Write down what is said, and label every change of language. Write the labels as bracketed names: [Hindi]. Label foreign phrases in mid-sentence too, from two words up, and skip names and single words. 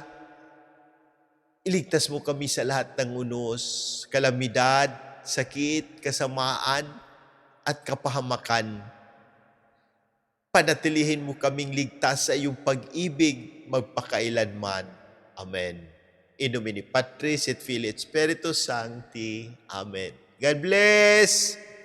[Filipino] Iligtas mo kami sa lahat ng unos, kalamidad, sakit, kasamaan, at kapahamakan. Panatilihin mo kaming ligtas sa iyong pag-ibig magpakailanman. Amen. [Latin] In nomine Patris et Filii et Spiritus Sancti. [English] Amen. God bless!